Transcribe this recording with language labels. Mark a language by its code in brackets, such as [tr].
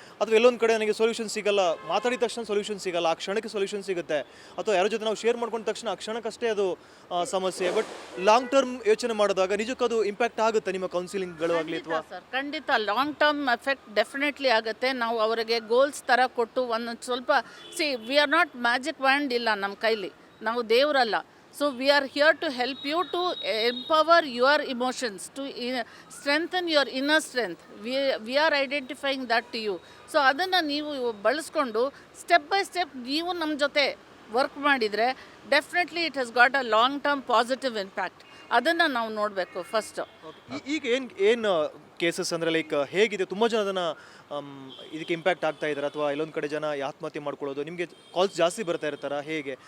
[kn] ಅಥವಾ ಎಲ್ಲೊಂದು ಕಡೆ ನನಗೆ ಸೊಲ್ಯೂಷನ್ ಸಿಗಲ್ಲ, ಮಾತಾಡಿದ ತಕ್ಷಣ ಸೊಲ್ಯೂಷನ್ ಸಿಗಲ್ಲ, ಆ ಕ್ಷಣಕ್ಕೆ ಸೊಲ್ಯೂಷನ್ ಸಿಗುತ್ತೆ, ಅಥವಾ ಯಾರ ಜೊತೆ ನಾವು ಶೇರ್ ಮಾಡ್ಕೊಂಡ ತಕ್ಷಣ ಆ ಕ್ಷಣಕ್ಕಷ್ಟೇ ಅದು ಸಮಸ್ಯೆ. ಬಟ್ ಲಾಂಗ್ ಟರ್ಮ್ ಯೋಚನೆ ಮಾಡಿದಾಗ ನಿಜಕ್ಕೂ ಅದು ಇಂಪ್ಯಾಕ್ಟ್ ಆಗುತ್ತೆ ನಿಮ್ಮ ಕೌನ್ಸಿಲಿಂಗ್ಗಳು ಆಗಲಿ ಅಥವಾ? ಸರ್ ಖಂಡಿತ ಲಾಂಗ್ ಟರ್ಮ್ ಎಫೆಕ್ಟ್ ಡೆಫಿನೆಟ್ಲಿ ಆಗುತ್ತೆ. ನಾವು ಅವರಿಗೆ ಗೋಲ್ಸ್ ಥರ ಕೊಟ್ಟು ಒಂದೊಂದು ಸ್ವಲ್ಪ [en] we are not magic wand [kn] ಇಲ್ಲ ನಮ್ಮ ಕೈಲಿ, ನಾವು ದೇವರಲ್ಲ. [en] So we are here to help you to empower your emotions, to strengthen your inner strength. We are identifying that to you. So [kn] ಅದನ್ನು ನೀವು ಬಳಸ್ಕೊಂಡು [en] Step by step ನೀವು ನಮ್ಮ ಜೊತೆ ವರ್ಕ್ ಮಾಡಿದರೆ definitely it has got a long term positive impact. [kn] ಅದನ್ನು ನಾವು ನೋಡಬೇಕು ಫಸ್ಟು. ಈಗ ಏನು ಕೇಸಸ್ ಅಂದರೆ ಲೈಕ್ ಹೇಗಿದೆ? ತುಂಬ ಜನ ಅದನ್ನು ಇದಕ್ಕೆ ಇಂಪ್ಯಾಕ್ಟ್ ಆಗ್ತಾ ಇದ್ದಾರೆ, ಅಥವಾ ಎಲ್ಲೊಂದು ಕಡೆ ಜನ ಆತ್ಮಹತ್ಯೆ ಮಾಡ್ಕೊಳ್ಳೋದು, ನಿಮಗೆ ಕಾಲ್ಸ್ ಜಾಸ್ತಿ ಬರ್ತಾ ಇರ್ತಾರ ಹೇಗೆ?